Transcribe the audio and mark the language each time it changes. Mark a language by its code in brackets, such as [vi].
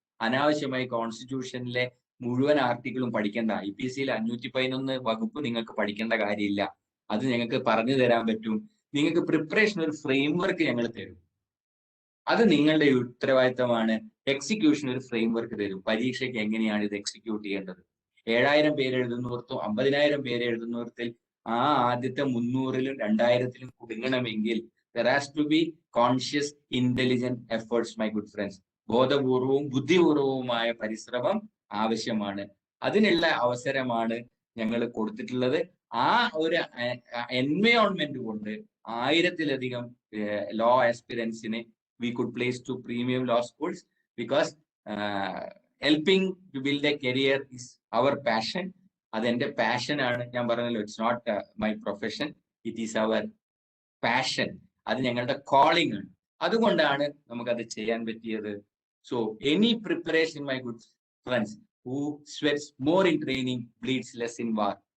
[ml] അനാവശ്യമായി കോൺസ്റ്റിറ്റ്യൂഷനിലെ മുഴുവൻ ആർട്ടിക്കിളും പഠിക്കേണ്ട. IPC-യിൽ 511 വകുപ്പ് നിങ്ങൾക്ക് പഠിക്കേണ്ട കാര്യമില്ല. അത് ഞങ്ങൾക്ക് പറഞ്ഞു തരാൻ പറ്റും. നിങ്ങൾക്ക് പ്രിപ്പറേഷൻ ഒരു ഫ്രെയിം വർക്ക് ഞങ്ങൾ തരും. അത് നിങ്ങളുടെ ഉത്തരവാദിത്തമാണ്. എക്സിക്യൂഷൻ ഒരു ഫ്രെയിം വർക്ക് തരും, പരീക്ഷയ്ക്ക് എങ്ങനെയാണ് ഇത് എക്സിക്യൂട്ട് ചെയ്യേണ്ടത്. 7000 പേര് എഴുതുന്നവർത്തും 50,000 പേര് എഴുതുന്നവർത്തിൽ ആ ആദ്യത്തെ 300-ലും 2000-ലും കുടുങ്ങണമെങ്കിൽ [en] there has to be conscious intelligent efforts, my good friends. [ml] ബോധപൂർവവും ബുദ്ധിപൂർവവുമായ പരിശ്രമം ആവശ്യമാണ്. അതിനുള്ള അവസരമാണ് ഞങ്ങൾ കൊടുത്തിട്ടുള്ളത്. ആ ഒരു എൻവയോൺമെന്റ് കൊണ്ട് 1000-ലധികം [en] law aspirants-നെ we could place to premium law schools, because helping to build a career is our passion. [ml] അതെന്റെ പാഷൻ ആണ്. ഞാൻ പറഞ്ഞല്ലോ, [en] It's not my profession, it is our passion. [ml] അത് ഞങ്ങളുടെ കോളിംഗ് ആണ്. അതുകൊണ്ടാണ് നമുക്കത് ചെയ്യാൻ പറ്റിയത്. [en] So any preparation, my good friends, who sweats more in training bleeds less in war.